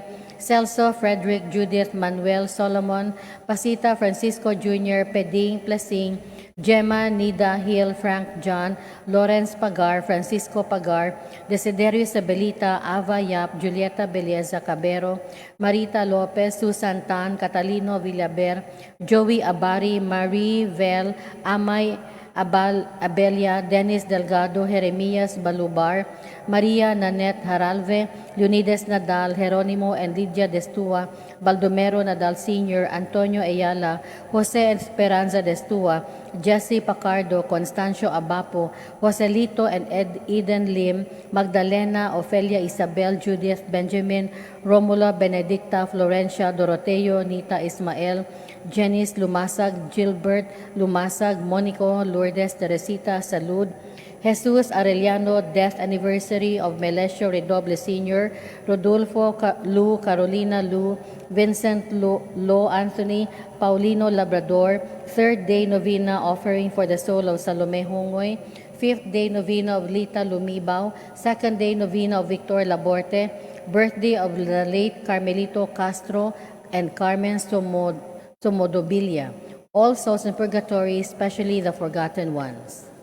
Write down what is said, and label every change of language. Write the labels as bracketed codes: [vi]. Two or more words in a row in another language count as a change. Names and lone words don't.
[en] Celso, Frederick, Judith, Manuel, Solomon, Pasita, Francisco Jr., Peding, Plesing, Gemma, Nida, Hill, Frank, John, Lawrence Pagar, Francisco Pagar, Desiderio Sabelita, Ava Yap, Julieta Belleza Cabero, Marita Lopez, Susan Tan, Catalino Villaber, Joey Abari, Marie Vel, Amay Abelia, Dennis Delgado, Jeremias Balubar, Maria Nanette Haralve, Leonides Nadal, Jeronimo and Lydia Destua, Baldomero Nadal Sr., Antonio Ayala, Jose Esperanza Destua, Jesse Pacardo, Constancio Abapo, Joselito and Eden Lim, Magdalena, Ofelia Isabel, Judith, Benjamin, Romula, Benedicta, Florencia, Doroteo, Nita Ismael, Janice Lumasag, Gilbert Lumasag, Monico, Lourdes, Teresita, Salud, Jesus Arellano, death anniversary of Melesio Redoble Sr., Rodolfo Lu, Carolina Lu, Vincent Lo Anthony, Paulino Labrador, third day novena offering for the soul of Salome Hongoy, fifth day novena of Lita Lumibao, second day novena of Victor Laborte, birthday of the late Carmelito Castro and Carmen Somodobilia, all souls in purgatory, especially the forgotten ones.